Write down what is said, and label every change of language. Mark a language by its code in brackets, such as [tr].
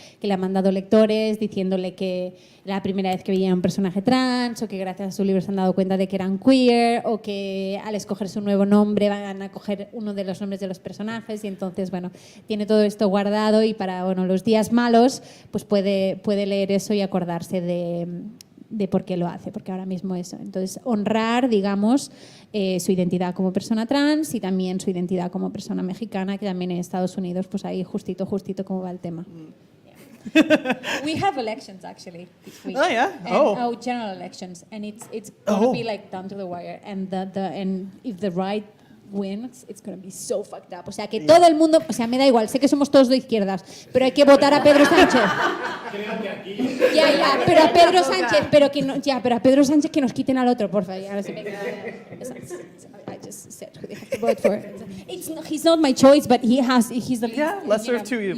[es] que le han mandado lectores diciéndole que era la primera vez que veía un personaje trans, o que gracias a su libro se han dado cuenta de que eran queer, o que al escoger su nuevo nombre van a coger uno de los nombres de los personajes, y entonces, bueno, tiene todo esto guardado, y para, bueno, los días malos pues puede leer eso y acordarse de por qué lo hace, porque ahora mismo eso. Entonces, honrar, digamos, su identidad como persona trans y también su identidad como persona mexicana, que también en Estados Unidos, pues ahí justito cómo va el tema. [en] We have elections actually this week. Oh, yeah? And, general elections, and it's gonna be like down to the wire. And and if the right wins, it's gonna be so fucked up. [es] O sea, que todo el mundo, o sea, me da igual, sé que somos todos de izquierdas, pero hay que votar a Pedro Sánchez. Creo que aquí... Ya, pero a Pedro Sánchez, pero a Pedro Sánchez que nos quiten al otro, por favor. Ahora sí me queda. [en] I just said who they have to vote for. He's not my choice, but he's the least. Yeah, lesser of two evils.